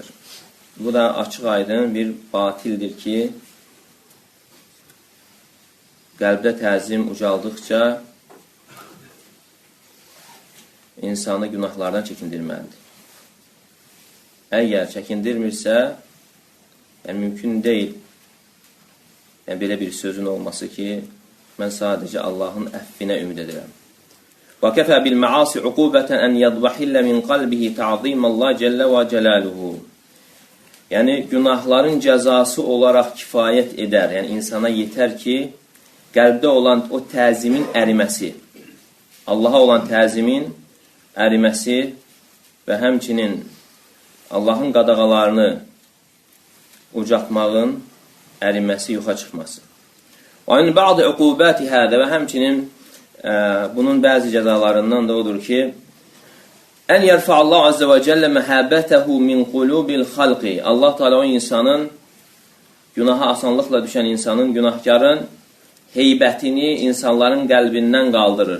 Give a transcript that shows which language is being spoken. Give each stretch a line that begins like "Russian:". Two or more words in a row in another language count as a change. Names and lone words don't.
Azerbaijani: Bu da açıq aydın bir batildir ki, qəlbdə təzim ucaldıqca insanı günahlardan çəkindirməlidir. Əgər çəkindirmirsə, yəni mümkün deyil, yəni belə bir sözün olması ki, mən sadəcə Allahın əfvinə ümid edirəm.
Arabic: وَكَفَى بِالْمَعَاصِ عُقُوبَةً أَنْ يَضْوَحِلَّ مِنْ قَلْبِهِ تَعْظِيمَ اللّٰهِ جَلَّ وَجَلَالُهُ.
Azerbaijani: Yəni, günahların cəzası olaraq kifayət edər, yəni insana yetər ki, qəlbdə olan o təzimin əriməsi, Allaha olan təzimin əriməsi və həmçinin Allahın qadağalarını ucaltmağın əriməsi, yoxa çıxması.
Arabic: وَاِنْ بَعْضِ عُقُوبَاتِ هَذَا.
Azerbaijani: Və həmçinin bunun bəzi cəzalarından da odur ki,
Arabic: أن يرفع الله عز وجل مهابته من قلوب الخلق.
Azerbaijani: Allah Teala o insanın, günaha asanlıqla düşən insanın, günahkarın heybətini insanların qəlbindən qaldırır.